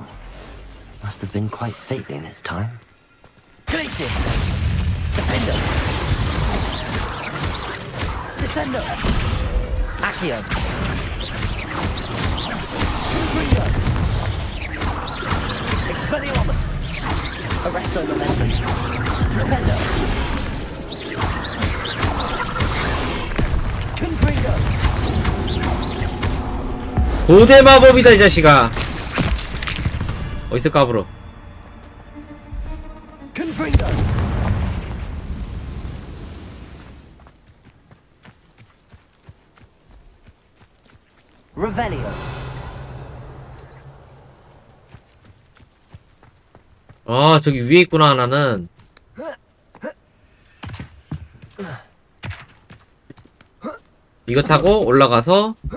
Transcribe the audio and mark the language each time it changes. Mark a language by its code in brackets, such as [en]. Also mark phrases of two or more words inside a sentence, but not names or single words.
[en] Must have been quite stately in its time. Glacius! Defender! Descendo! Accio! Confringo! Expelliarmus! Arresto Momentum! Rependo! Confringo! [ko] 고대 마법이다, 이 자식아. 어디서 까불어? Confringo! Revelio! 아, 저기 위에 있구나, 하나는. 이거 타고 올라가서